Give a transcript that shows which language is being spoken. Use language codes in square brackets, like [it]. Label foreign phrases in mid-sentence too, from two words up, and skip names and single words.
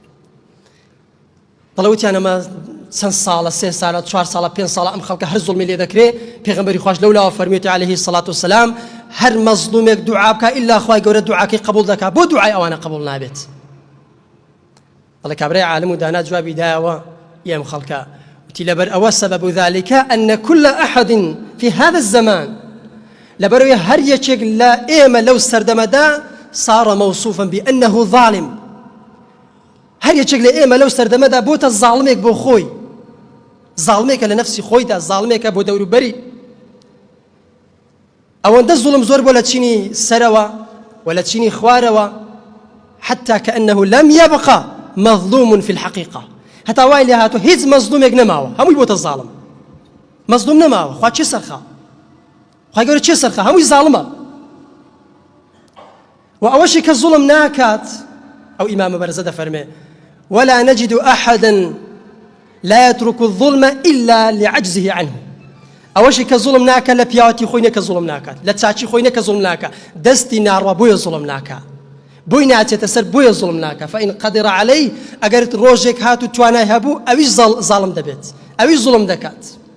[ckb] دەڵێ وتیان ئەمە چەند ساڵە 3 ساڵە 4 ساڵە 5 ساڵە ئەم خەڵکە هەر زوڵمی لێ دەکرێت پێغەمبەری خوش لەولاوە فەرموویەتی [ar] عەلەیهی السەڵاتو وەسەلام [ckb] هەر مەزلومێک دوعا بکە ئیلا خوای گەورە دوعاکەی قبوڵ دەکات بۆ دوعای ئەوانە قبوڵ نابێت دەڵێ کابرای عالم و دانا جوابی دایەوە ئێم خەڵکە وتی لەبەر ئەوە سەبەب [ar] ذلك أن كل أحد في هذا الزمان [ckb] لەبەرەوەی هەر یەکێک لە ئێمە لەو سەردەمەدا [ar] صار موصوفا بأنه ظالم [ckb] هەر یەکێک لە ئێمە لەو سەردەمەدا بۆتە زاڵمێک بۆ خۆی زاڵمێکە لە نەفسی خۆیدا زاڵمێکە بۆ دەوروبەری ئەوەندە زوڵم زۆر بۆ لە چینی سەرەوە و لە چینی خوارەوە [ar] حتى كأنه لم يبقى مظلوم في الحقيقة [ckb] هەتا وای لێ هاتووە هیچ مەزلومێک نەماوە هەمووی بۆتە زاڵم مەزلوم نەماوە خوا چێ سەرخا خوای گەورە چێ سەرخا هەمووی زاڵمە و ئەوەشی کە زوڵم ناکات ئەو ئیمامە بەرزە دەفەرمێ [ar] ولا نجد أحدا لا يترك الظلم إلا لعجزه عنه [ckb] ئەوەشی کە زوڵم ناکە لە پیاوەتی خۆی نەکە زوڵم ناکات لە چاچی خۆی نەکە زوڵم ناکە دەستی ناڕوا بۆیە زوڵم ناکە بۆی ناچێتە سەر بۆیە زوڵم ناکە [ar] فإن قدر عليه [ckb] ئەگەر ڕۆژێک هات و توانای هەبوو ئەویش زاڵم دەبێت ئەویش زوڵم دەکات